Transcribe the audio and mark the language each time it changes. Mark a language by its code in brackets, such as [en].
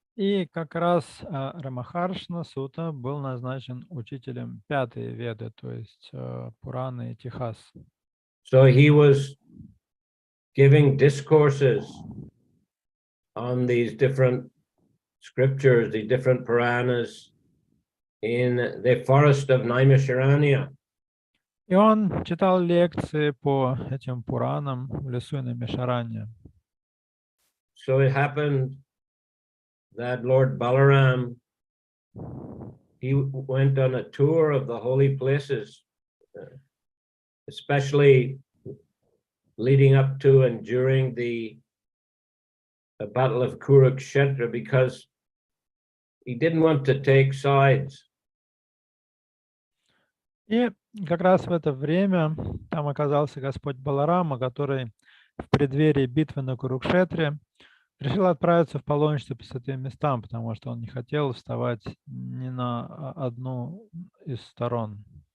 [ru] И как раз Рамахаршна Сута был назначен учителем пятой веды, то есть Пураны и Тихас. [en] So he was giving discourses on these different scriptures, the different Puranas in the forest of Naimisharanya. [ru] И он читал лекции по этим Пуранам в лесу Наймишаране. [en] So it happened that Lord Balaram, he went on a tour of the holy places, especially leading up to and during the Battle of Kurukshetra, because he didn't want to take sides. [ru] И как раз в это время там оказался Господь Баларама, который в преддверии битвы на Курукшетре решил отправиться в паломничество по святым местам, потому что он не хотел вставать ни на одну из сторон.